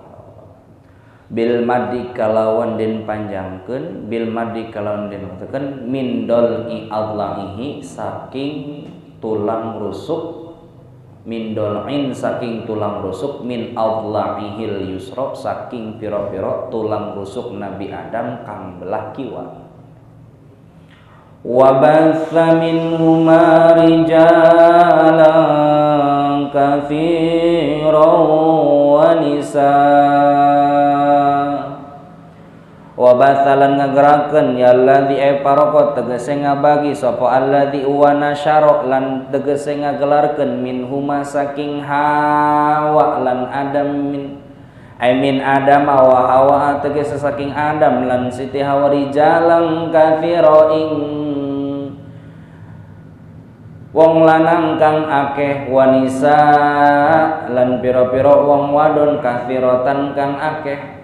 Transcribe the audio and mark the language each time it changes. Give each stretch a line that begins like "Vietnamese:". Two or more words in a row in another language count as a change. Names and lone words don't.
Arabic: Bil maddi
Javanese: kalawan den panjangkeun,
Arabic: bil maddi
Javanese: kalawan den tekan
Arabic: min dol'i adlahi
Javanese: saking tulang rusuk,
Arabic: min dol'in
Javanese: saking tulang rusuk,
Arabic: min adla'ihil yusra
Javanese: saking pira-pira tulang rusuk Nabi Adam kang belah kiwa.
Arabic: Wa batha minhuma rijalan katsiran wa nisaa.
Javanese: Wa
Arabic: wa bathalan
Javanese: ngagerakeun
Arabic: ya allazi
Javanese: paroko tegese ngabagi sapa
Arabic: allazi wa nasyara
Javanese: lan tegese ngagelarkeun minhuma saking Hawa lan Adam
Arabic: min Adam wa Hawa
Javanese: tegese saking Adam lan Siti Hawa
Arabic: rijalan katsira
Javanese: ing wong lanang kang akeh wanisa lan pira-pira wong wadon katsiratan kang akeh.